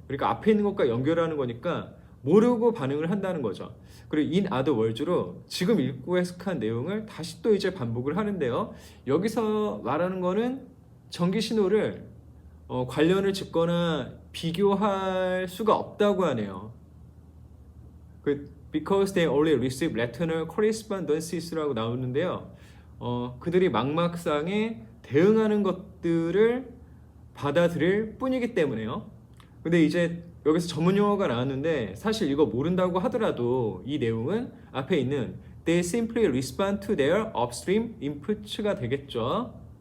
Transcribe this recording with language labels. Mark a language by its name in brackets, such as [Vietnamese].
[Korean] 그러니까 앞에 있는 것과 연결하는 거니까 모르고 반응을 한다는 거죠. 그리고 [English] in other words [Korean] 로 지금 읽고 해석한 내용을 다시 또 이제 반복을 하는데요. 여기서 말하는 거는 전기 신호를 관련을 짓거나 비교할 수가 없다고 하네요. [English] Because they only receive lateral correspondences [Korean] 라고 나오는데요. 그들이 막막상에 대응하는 것들을 받아들일 뿐이기 때문에요. 근데 이제 여기서 전문 용어가 나왔는데 사실 이거 모른다고 하더라도 이 내용은 앞에 있는 [English] They simply respond to their upstream inputs [Korean] 가 되겠죠.